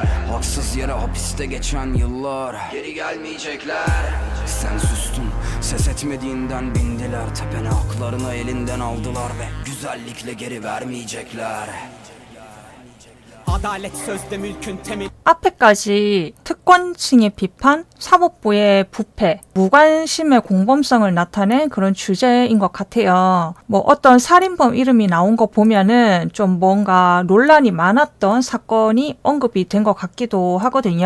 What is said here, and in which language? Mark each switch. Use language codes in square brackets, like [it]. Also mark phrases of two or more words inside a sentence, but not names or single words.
[tr] Haksız yere hapiste geçen yıllar geri gelmeyecekler. Sen sustun, ses etmediğinden bindiler tepene. Haklarını elinden aldılar ve güzellikle geri vermeyecekler. Adalet sözde mülkün temeli. [ko] 앞에까지 특권층의 비판, 사법부의 부패, 무관심의 공범성을 나타낸 그런 주제인 것 같아요. 뭐 어떤 살인범 이름이 나온 거 보면은 좀 뭔가 논란이 많았던 사건이 언급이 된 것 같기도 하거든요.